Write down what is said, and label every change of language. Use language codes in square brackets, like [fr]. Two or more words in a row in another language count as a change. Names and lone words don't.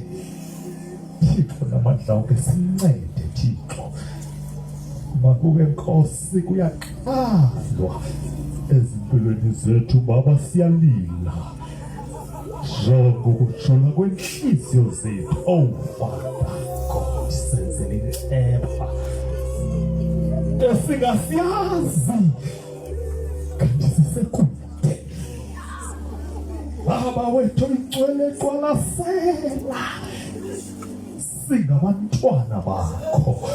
[xh] Thixo namandla onke sincede Thixo. Makube Nkosi kuyaqalwa ezimpilweni zethu Baba, siyalila jonga ukujola kwenhliziyo zethu. [en] Oh Father God, [xh] senzele inhleba esingasiyazi kanti sisekude. Baba wethu ungcwele, qalasela singabantwana bakho.